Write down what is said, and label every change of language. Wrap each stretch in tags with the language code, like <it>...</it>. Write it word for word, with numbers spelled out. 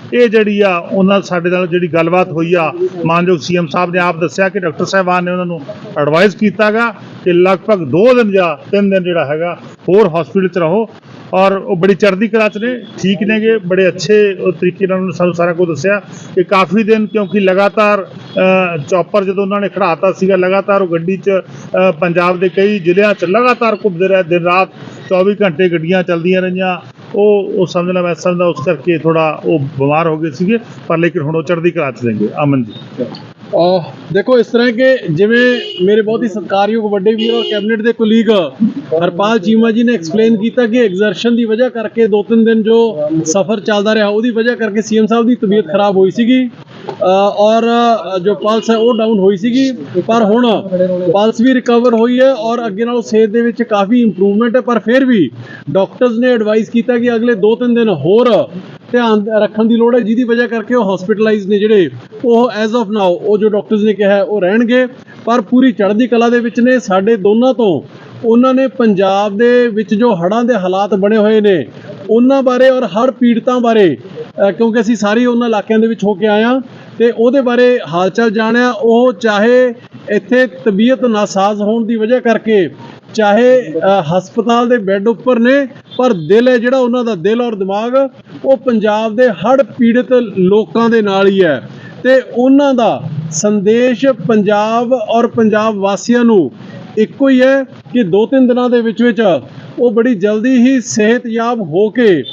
<pa>ਇਹ ਜਿਹੜੀ ਆ ਉਹਨਾਂ ਸਾਡੇ ਨਾਲ ਜਿਹੜੀ ਗੱਲਬਾਤ ਹੋਈ ਆ, ਮਾਨਯੋਗ ਸੀਐਮ ਸਾਹਿਬ ਨੇ ਆਪ ਦੱਸਿਆ ਕਿ ਡਾਕਟਰ ਸਾਹਿਬਾਨ ਨੇ ਉਹਨਾਂ ਨੂੰ ਐਡਵਾਈਸ ਕੀਤਾਗਾ ਕਿ ਲਗਭਗ ਦੋ ਦਿਨ ਜਾਂ ਤਿੰਨ ਦਿਨ ਜਿਹੜਾ ਹੈਗਾ ਹੋਰ ਹਸਪੀਟਲ 'ਚ ਰਹੋ ਔਰ ਉਹ ਬੜੀ ਚੜ੍ਹਦੀ ਕਲਾ 'ਚ ਨੇ, ਠੀਕ ਨੇਗੇ, ਬੜੇ ਅੱਛੇ ਉਹ ਤਰੀਕੇ ਨਾਲ ਉਹਨਾਂ ਸਾਨੂੰ ਸਾਰਾ ਕੁਝ ਦੱਸਿਆ ਕਿ ਕਾਫੀ ਦਿਨ ਕਿਉਂਕਿ ਲਗਾਤਾਰ ਅ, ਚੌਪਰ ਜਦੋਂ ਉਹਨਾਂ ਨੇ ਖੜਾਤਾ ਸੀਗਾ, ਲਗਾਤਾਰ ਉਹ ਗੱਡੀ 'ਚ ਅ, ਪੰਜਾਬ ਦੇ ਕਈ ਜ਼ਿਲ੍ਹਿਆਂ 'ਚ ਲਗਾਤਾਰ ਘੁੰਮਦੇ ਰਹੇ, ਦਿਨ ਰਾਤ ਚੌਵੀ ਘੰਟੇ ਗੱਡੀਆਂ ਚੱਲਦੀਆਂ ਰਹੀਆਂ। ਉਹ ਉਹ ਸਮਝਣਾ ਮੈਂ ਸਮਝਦਾ ਉਸ ਕਰਕੇ ਥੋੜਾ ਉਹ ਬਿਮਾਰ ਹੋ ਗਏ ਸੀਗੇ, ਪਰ ਲੇਕਿਨ ਹੁਣ ਉਹ ਚੜ੍ਹਦੀ ਕਲਾ 'ਚ ਨੇਗੇ। ਅਮਨ ਜੀ</pa> <hi>और देखो इस तरह के जिमें मेरे बहुत ही सत्कारयोग वड्डे वीर और कैबिनेट के कुलीग हरपाल चीमा जी ने एक्सप्लेन किया कि एग्जरशन की वजह करके दो तीन दिन जो सफ़र चलता रहा वो वजह करके सीएम साहब की तबीयत खराब हुई सी और जो पल्स है वो डाउन हुई सी,</hi> <pa>पर हुण पल्स भी रिकवर हुई है और अगे नालों सेहत दे विच काफ़ी इंप्रूवमेंट है। पर फिर भी डॉक्टर्स ने एडवाइस किया कि अगले दो तीन दिन होर ਧਿਆਨ ਰੱਖਣ ਦੀ ਲੋੜ ਹੈ, ਜਿਹਦੀ ਵਜ੍ਹਾ ਕਰਕੇ ਉਹ ਹਸਪੀਟਲਾਈਜ਼ ਨੇ ਜਿਹੜੇ ਉਹ ਐਜ਼ ਆਫ ਨਾਓ ਉਹ ਜੋ ਡਾਕਟਰਸ ਨੇ ਕਿਹਾ ਹੈ ਉਹ ਰਹਿਣਗੇ, ਪਰ ਪੂਰੀ ਚੜ੍ਹਦੀ ਕਲਾ ਦੇ ਵਿੱਚ ਨੇ ਸਾਡੇ ਦੋਨਾਂ ਤੋਂ। ਉਹਨਾਂ ਨੇ ਪੰਜਾਬ ਦੇ ਵਿੱਚ ਜੋ ਹੜ੍ਹਾਂ ਦੇ ਹਾਲਾਤ ਬਣੇ ਹੋਏ ਨੇ ਉਹਨਾਂ ਬਾਰੇ ਔਰ ਹੜ੍ਹ ਪੀੜਤਾਂ ਬਾਰੇ ਅ, ਕਿਉਂਕਿ ਅਸੀਂ ਸਾਰੇ ਉਹਨਾਂ ਇਲਾਕਿਆਂ ਦੇ ਵਿੱਚ ਹੋ ਕੇ ਆਏ ਹਾਂ ਅਤੇ ਉਹਦੇ ਬਾਰੇ ਹਾਲਚਾਲ ਜਾਣਿਆ। ਉਹ ਚਾਹੇ ਇੱਥੇ ਤਬੀਅਤ ਨਾਸਾਜ਼ ਹੋਣ ਦੀ ਵਜ੍ਹਾ ਕਰਕੇ ਚਾਹੇ ਅ, ਹਸਪਤਾਲ ਦੇ ਬੈੱਡ ਉੱਪਰ ਨੇ, ਪਰ ਦਿਲ ਹੈ ਜਿਹੜਾ ਉਹਨਾਂ ਦਾ, ਦਿਲ ਔਰ ਦਿਮਾਗ ਉਹ ਪੰਜਾਬ ਦੇ ਹੜ੍ਹ ਪੀੜਤ ਲੋਕਾਂ ਦੇ ਨਾਲ ਹੀ ਹੈ ਅਤੇ ਉਹਨਾਂ ਦਾ ਸੰਦੇਸ਼ ਪੰਜਾਬ ਔਰ ਪੰਜਾਬ ਵਾਸੀਆਂ ਨੂੰ ਇੱਕੋ ਹੀ ਹੈ ਕਿ ਦੋ ਤਿੰਨ ਦਿਨਾਂ ਦੇ ਵਿੱਚ ਵਿੱਚ ਉਹ ਬੜੀ ਜਲਦੀ ਹੀ ਸਿਹਤਯਾਬ ਹੋ ਕੇ</pa>